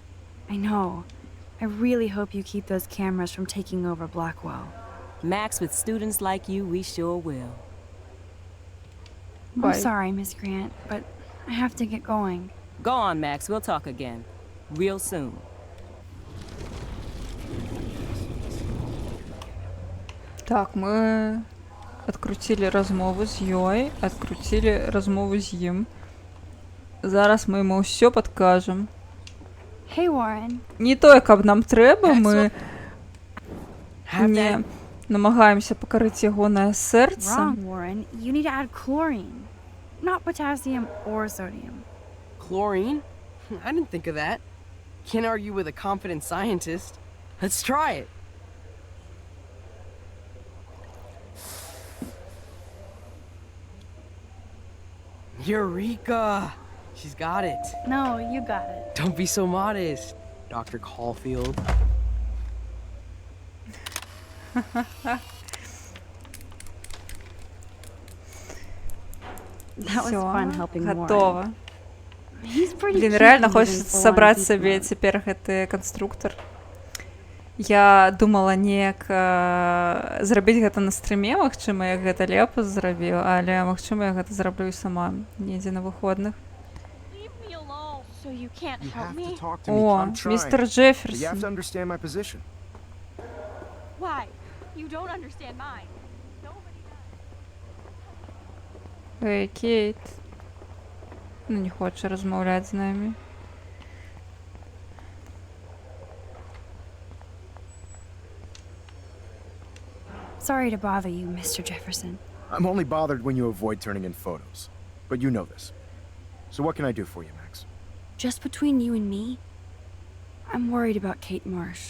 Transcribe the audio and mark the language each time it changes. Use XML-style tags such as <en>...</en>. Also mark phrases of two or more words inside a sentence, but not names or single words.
<en>I know. I really hope you keep those cameras from taking over Blackwell. Max, with students like you, we sure will. I'm sorry, Miss Grant, but I have to get going. Go on, Max. We'll talk again. Real soon.</en> <be>Так, мы адкруцілі размову з ёй, адкруцілі размову з ім. Зараз мы яму ўсё падкажам.</be> <en>Hey, Warren.</en> <be>Не тое, каб нам трэба, мы</be> <en>Have</en> <be>не</be> <en>that.</en> <be>намагаемся пакарыць ягонае сэрца.</be> <en>Wrong, Warren. You need to add chlorine, not potassium or sodium. Chlorine? I didn't think of that. Can't argue with a confident scientist. Let's try it. Eureka! She's got it. No, you got it. Don't be so modest, Dr. Caulfield. That was</en> <ru>Всё,</ru> <en>fun helping Warren.</en> <ru>готово.</ru> <en>He's pretty</en> <ru>Блин,</ru> <en>cute</en> <ru>реально</ru> <en>using</en> <ru>хочется</ru> <en>full-on</en> <ru>собрать</ru> <en>beast</en> <ru>себе</ru> <en>mode.</en> <be>цяпер гэты канструктор. Я думала неяк зрабіць гэта на стрыме, магчыма, я гэта лепа зрабіў, але магчыма, я гэта зраблю і сама недзе на выходных.</be> <en>Leave me alone. So you can't You help have to me? talk to me.</en> <be>О,</be> <en>I'm trying.</en> <be>містер</be> <en>But you have to</en> <be>Джеферсон.</be> <en>understand my position. Why? You don't understand mine. Nobody does.</en> <be>Эй, Кейт.</be> <uk>Ну, не хоче розмовляти з нами.</uk> <en>Sorry to bother you, Mr. Jefferson. I'm only bothered when you avoid turning in photos. But you know this. So what can I do for you, Max? Just between you and me, I'm worried about Kate Marsh.</en>